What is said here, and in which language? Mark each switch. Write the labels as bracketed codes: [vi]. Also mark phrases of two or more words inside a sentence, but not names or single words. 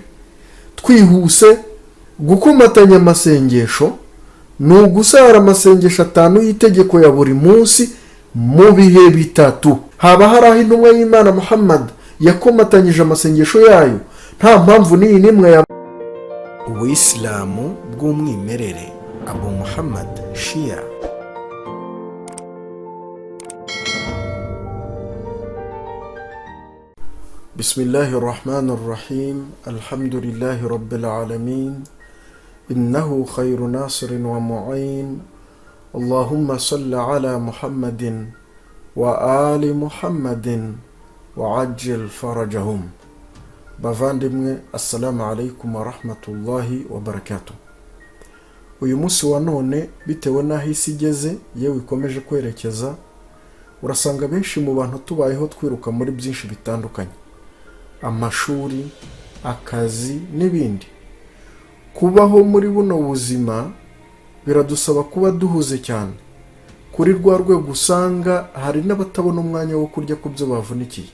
[rw] Twihuse, gukomatanya amasengesho ni ugusara amasengesho 5 y'itegeko ya buri munsi mu bihe bitatu. Haba hari aho intumwa y'Imana Muhammad yakomatanyije amasengesho yayo, nta mpamvu n'iyi n'imwe ya Ubuislamu bw'umwimerere. Abu Muhammad Shia. [ar] بسم الله الرحمن الرحيم. الحمد لله رب العالمين. إنه خير ناصر ومعين. اللهم صل على محمد وآل محمد وعجل فرجهم. [rw] Bavandimwe, [ar] السلام عليكم ورحمة الله وبركاته. [rw] Uyu munsi wa none, bitewe n'aho isi igeze yewe ikomeje kwerekeza, urasanga benshi mu bantu tubayeho twiruka muri byinshi bitandukanye: amashuri, akazi n'ibindi. Kubaho muri buno buzima biradusaba kuba duhuze cyane, kuri rwa rwego usanga hari n'abatabona umwanya wo kurya ku byo bavunikiye.